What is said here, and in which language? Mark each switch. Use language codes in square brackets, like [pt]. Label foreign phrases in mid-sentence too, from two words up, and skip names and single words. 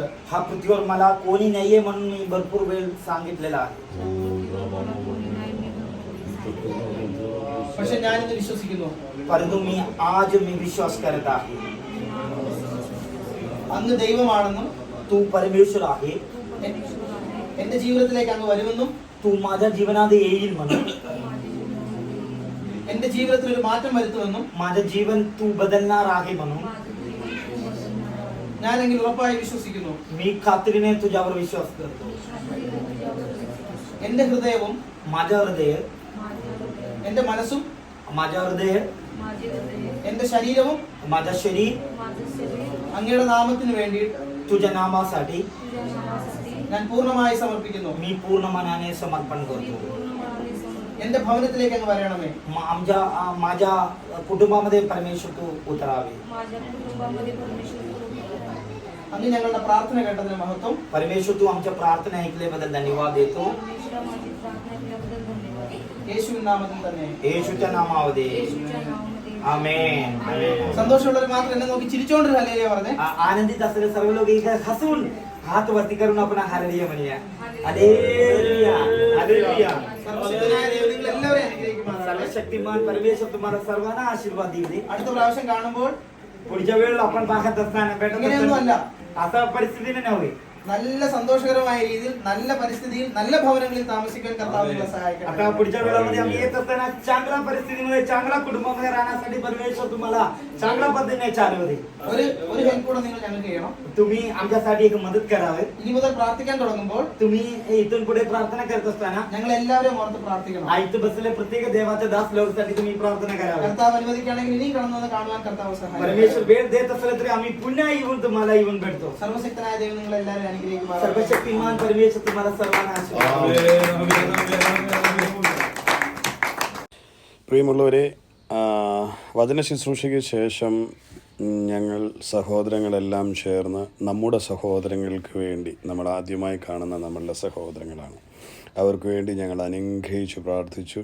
[mr] हा पृथ्वीवर मला कोणी नाहीये म्हणून मी भरपूर वेळ सांगितलेला आहे. [ml] പക്ഷെ ഞാനിന്ന് വിശ്വസിക്കുന്നു, [mr] परंतु मी विश्वास करत आहे [ml] അങ്ങ് ദൈവമാണെന്നും [mr] तू परमेश्वर आहे. [ml] എന്റെ ജീവിതത്തിലേക്ക് അങ്ങ് വരുമെന്നും [mr] तू माझ्या जीवनात येईल म्हणून, [ml] എന്റെ ജീവിതത്തിൽ ഒരു മാറ്റം വരുത്തുമെന്നും [mr] माझं जीवन तू बदलणार आहे म्हणून [ml] ഞാനെങ്കിൽ ഉറപ്പായി വിശ്വസിക്കുന്നു. [mr] मी खात्रीने तुझ्यावर विश्वास करतो. [ml] എന്റെ ഹൃദയവും [mr] माझं हृदय [ml] എന്റെ മനസ്സും [mr] माझं हृदय [ml] എന്റെ ശരീരവും [mr] माझं शरीर [ml] അങ്ങയുടെ നാമത്തിന് വേണ്ടിയിട്ട് [mr] तुझ्या नामासाठी तुझ्या नावासाठी [ml] ഞാൻ പൂർണ്ണമായി സമർപ്പിക്കുന്നു. [mr] मी पूर्ण मनाने समर्पण करतो. [ml] എന്റെ ഭവനത്തിലേക്ക് അങ്ങ് വരണമേ. [mr] माझ्या कुटुंबामध्ये परमेश्वर तू उतरावे. माझ्या कुटुंबामध्ये परमेश्वर [ml] അങ്ങ് ഞങ്ങളുടെ പ്രാർത്ഥന കേട്ടതിന് മഹത്വം. [mr] परमेश्वर तू आमच्या प्रार्थना ऐकल्याबद्दल धन्यवाद देतो. परमेश्वरा माझी प्रार्थना केल्याबद्दल धन्यवाद. [ml] യേശുവിൻ നാമത്തിൽ തന്നെ. [mr] येशूच्या नामामध्ये येशूच्या नावामध्ये आमेन. आमेन. [ml] സന്തോഷമുള്ളവർ മാത്രം എന്നെ നോക്കി ചിരിച്ചോണ്ട് ഹല്ലേലൂയ പറഞ്ഞേ. [mr] आनंदित असलेले सर्व लोक इथे हसून हात वरती करून आपण हालेलुया म्हणूया. हालेलुया. हालेलुया. [ml] സർവശക്തനായ ദൈവം നിങ്ങൾ എല്ലാവരെയും അനുഗ്രഹിക്കുമാറാകട്ടെ. [mr] सर्वशक्तिमान परमेश्वर तुम्हाला सर्वांना आशीर्वाद देऊ दे. [ml] അടുത്ത പ്രാവശ്യം കാണുമ്പോൾ [mr] पुढच्या वेळेला आपण पाहत असताना भेटत [ml] ഇങ്ങനെയൊന്നും അല്ല. [mr] असताना असा परिस्थितीने नव्हे. [ml] നല്ല സന്തോഷകരമായ രീതിയിൽ നല്ല പരിസ്ഥിതിയിൽ നല്ല ഭവനങ്ങളിൽ താമസിക്കാൻ കർത്താവ് നിങ്ങളെ സഹായിക്കട്ടെ. [mr] आता पुढच्या वेळामध्ये आम्ही येत असताना चांगल्या परिस्थितीमध्ये चांगल्या कुटुंबामध्ये राहण्यासाठी परमेश्वर तुम्हाला चांगल्या पद्धतीने चालवू दे. [ml] ഒരു ഹെൽപ്പ് കൂടെ നിങ്ങൾ ഞങ്ങൾക്ക് ചെയ്യണം. [mr] तुम्ही आमच्यासाठी एक मदत करावे. [ml] ഇനി മുതൽ പ്രാർത്ഥിക്കാൻ തുടങ്ങുമ്പോൾ [mr] तुम्ही इथून पुढे प्रार्थना करत असताना [ml] ഞങ്ങൾ എല്ലാവരും ഓർത്ത് പ്രാർത്ഥിക്കണം. [mr] इथं बसलेल्या प्रत्येक देवाच्या दास लोकांसाठी तुम्ही प्रार्थना करावी. [ml] കർത്താവ് അനുവദിക്കുകയാണെങ്കിൽ ഇനിയും കടന്നു വന്ന് കാണുവാൻ കർത്താവ് സഹായിക്കും. [mr] परमेश्वर वेळ देत असलं तरी आम्ही पुन्हा येऊन तुम्हाला येऊन भेटतो. [ml] സർവശക്തനായ ദൈവം നിങ്ങൾ എല്ലാവരും അനുഗ്രഹിക്കുമാറാകട്ടെ. [mr] सर्वशक्तिमान परमेश्वर तुम्हाला सर्वांना आशीर्वाद देऊ. [ml] പ്രിയമുള്ളവരെ, വചന ശുശ്രൂഷയ്ക്ക് ശേഷം ഞങ്ങൾ സഹോദരങ്ങളെല്ലാം ചേർന്ന് നമ്മുടെ സഹോദരങ്ങൾക്ക് വേണ്ടി, നമ്മൾ ആദ്യമായി കാണുന്ന നമ്മളുടെ സഹോദരങ്ങളാണ്, അവർക്ക് വേണ്ടി ഞങ്ങൾ അനുഗ്രഹിച്ചു പ്രാർത്ഥിച്ചു.